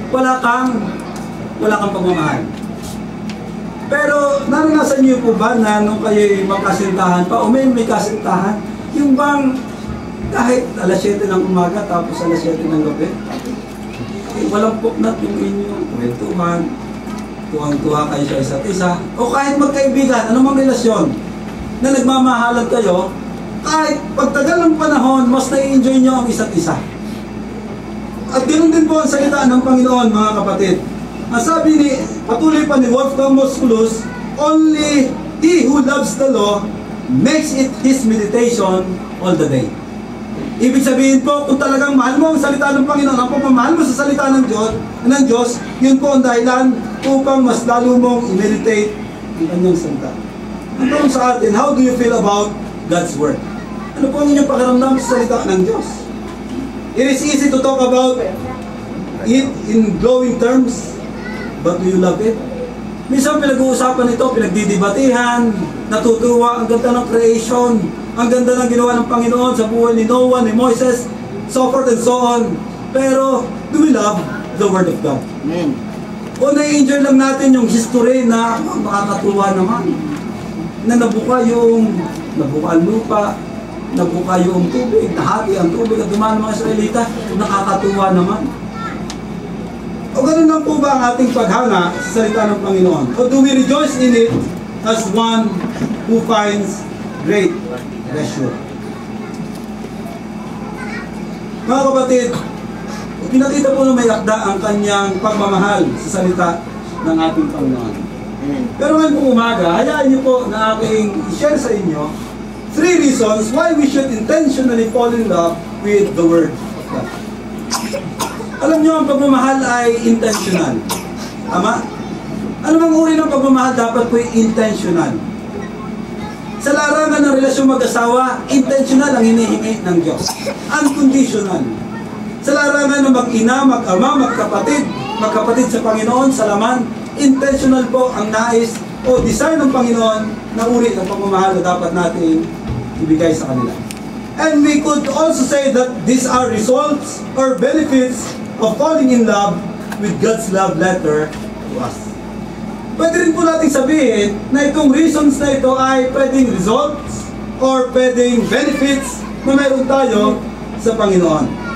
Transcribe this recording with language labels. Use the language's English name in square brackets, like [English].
[Filipino] Wala kang pagmamahal. Pero naranasan niyo po ba na nung kayo'y magkasintahan pa o may kasintahan, yung bang kahit alas 7 ng umaga tapos alas 7 ng gabi, eh, walang puknat yung inyong kwentuhan, tuwang-tuwa kayo sa isa't isa, o kahit magkaibigan, anumang relasyon, na nagmamahalan kayo, kahit pagtagal ng panahon, mas nai-enjoy nyo ang isa't isa. At ganoon din po ang salita ng Panginoon, mga kapatid. Ang sabi patuloy pa ni [English] Wolfgang Musculus, only he who loves the law makes it his meditation all the day. [Filipino] Ibig sabihin po, kung talagang mahal mo ang salita ng Panginoon, ang pagmamahal mo sa salita ng Diyos, yun po ang dahilan upang mas lalo mong i-meditate ang kanyang salita. Ang tanong sa atin, [English] how do you feel about God's Word? [Filipino] Ano po ang inyong pakiramdam sa salita ng Diyos? [English] It is easy to talk about it in glowing terms, but do you love it? [Filipino] Minsan pinag-uusapan ito, pinagdidibatihan, natutuwa, ang ganda ng creation, ang ganda ng ginawa ng Panginoon sa buhay ni Noah, ni Moises, [English] so forth and so on. Pero, do we love the Word of God? Amen. [Filipino] O nai-enjoy lang natin yung history na makakatuwa naman, na nabuka ang lupa, nabuka yung tubig, nahati ang tubig at dumaan ng mga Israelita, nakakatuwa naman. O ganun lang po ba ang ating paghanga sa salita ng Panginoon? [English] O do we rejoice in it as one who finds great pleasure? [Filipino] Mga kapatid, pinakita po na may akda ang kanyang pagmamahal sa salita ng ating Panginoon. Pero ngayon po umaga, hayaan niyo po na aking i-share sa inyo [English] 3 reasons why we should intentionally fall in love with the Word of God. [Filipino] Alam niyo, ang pagmamahal ay intentional. Tama? Ano mang uri ng pagmamahal dapat po intentional. Sa larangan ng relasyon mag-asawa, intentional ang hinihingi ng Diyos. Unconditional. Sa larangan ng mag-ina, mag-ama, magkapatid sa Panginoon, sa laman, intentional po ang nais o design ng Panginoon na uri ng pagmamahal na dapat natin ibigay sa kanila. [English] And we could also say that these are results or benefits of falling in love with God's love letter to us. [Filipino] Pwede rin po natin sabihin na itong reasons na ito ay pwedeng results or pwedeng benefits na meron tayo sa Panginoon.